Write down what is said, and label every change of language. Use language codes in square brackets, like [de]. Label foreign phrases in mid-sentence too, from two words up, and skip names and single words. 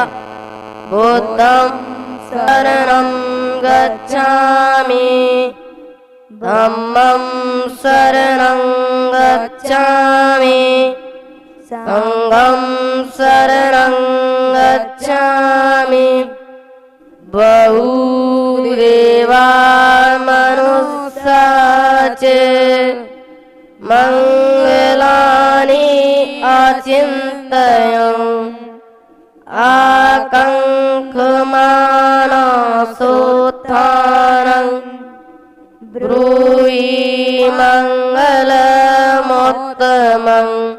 [pi] बुद्धं शरणं गच्छामि, धम्मं शरणं गच्छामि, संघं शरणं गच्छामि। बहुदेवा मनुष्या च मंगलानि अचिन्तयन् आकाङ्क्षमानसोत्थानं ब्रूहि मङ्गलमुत्तमम्।